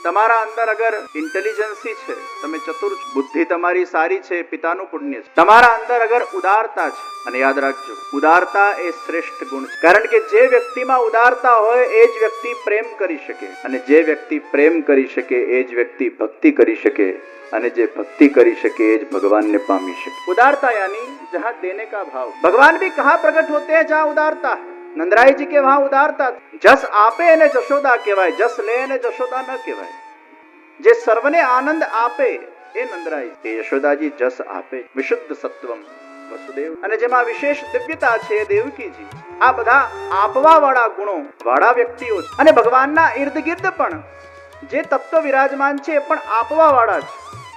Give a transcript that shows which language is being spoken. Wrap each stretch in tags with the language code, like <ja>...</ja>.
<gu>તમારા અંદર અગર ઇન્ટેલિજન્સી છે, તમે ચતુર, બુદ્ધિ તમારી સારી છે, પિતાનું પુણ્ય છે. તમારા અંદર અગર ઉદારતા છે, અને યાદ રાખજો, ઉદારતા એ શ્રેષ્ઠ ગુણ છે. કારણ કે જે વ્યક્તિમાં ઉદારતા હોય એ જ વ્યક્તિ પ્રેમ કરી શકે, અને જે વ્યક્તિ પ્રેમ કરી શકે એ જ વ્યક્તિ ભક્તિ કરી શકે, અને જે भक्ति કરી શકે એ જ ભગવાનને પામી શકે.</gu> <hi>उदारता यानी जहाँ देने का भाव. भगवान भी कहाँ प्रकट होते हैं जहाँ उदारता है. नंदराय जी के वहां उदारता.</hi> <gu>जस आपे ने जशोदा कहेवाय, जस ले ने जशोदा न कहेवाय. જે સર્વને આનંદ આપે એ નંદરાય, એ યશોદાજી જસ આપે. વિશુદ્ધ સત્વમ વસુદેવ, અને જેમાં વિશેષ દિવ્યતા છે દેવકીજી. આ બધા આપવા વાળા ગુણો વાળા વ્યક્તિઓ છે. અને ભગવાનના ઇર્દ ગિર્દ પણ જે તત્વ વિરાજમાન છે એ પણ આપવા વાળા છે.</gu>